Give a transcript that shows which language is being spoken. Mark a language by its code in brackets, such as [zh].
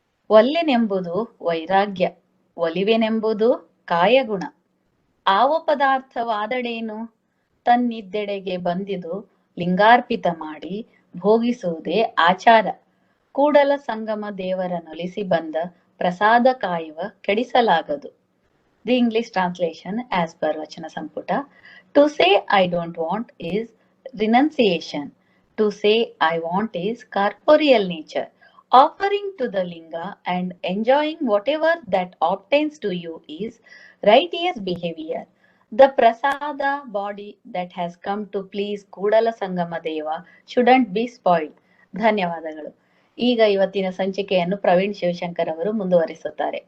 [kn] ಒಲ್ಲೆನೆಂಬುದು ವೈರಾಗ್ಯ, ಒಲಿವೆನೆಂಬುದು ಕಾಯಗುಣ. ಆವ ಪದಾರ್ಥವಾದಡೇನು, ತನ್ನಿದ್ದೆಡೆಗೆ ಬಂದಿದು ಲಿಂಗಾರ್ಪಿತ ಮಾಡಿ ಭೋಗಿಸುವುದೇ ಆಚಾರ. ಕೂಡಲ ಸಂಗಮ ದೇವರ ನೊಲಿಸಿ ಬಂದ ಪ್ರಸಾದ ಕಾಯುವ ಕೆಡಿಸಲಾಗದು. [en] The English translation as per Vachana Samputa: to say I don't want is renunciation. To say I want is corporeal nature. Offering to the linga and enjoying whatever that obtains to you is righteous behavior. The prasada body that has come to please Kudala Sangama Deva shouldn't be spoiled. [kn] ಧನ್ಯವಾದಗಳು. ಈಗ ಇವತ್ತಿನ ಸಂಚಿಕೆಯನ್ನು ಪ್ರವೀಣ್ ಶಿವಶಂಕರ್ ಅವರು ಮುಂದುವರಿಸುತ್ತಾರೆ.